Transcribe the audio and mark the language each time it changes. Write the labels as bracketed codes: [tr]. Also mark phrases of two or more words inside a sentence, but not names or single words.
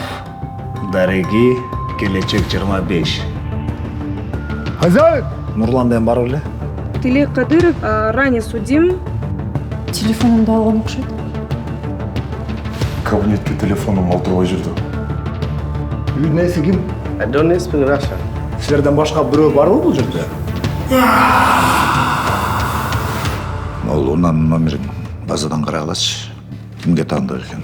[ky] Дареги, келечек 25. Хозяин! Нурлан деген бар беле? [ru] Тилек Кадыров, ранее судим. [ky] Телефонумду алган окшойт. Кабинетке телефоном алтыбай жүрдү. Үйдүн ээси ким? [en] I don't speak Russian. [ky] Силерден башка бирөө барбы бул жерде? Ол унан номерин базадан карагалачы. Кимге таандык экен?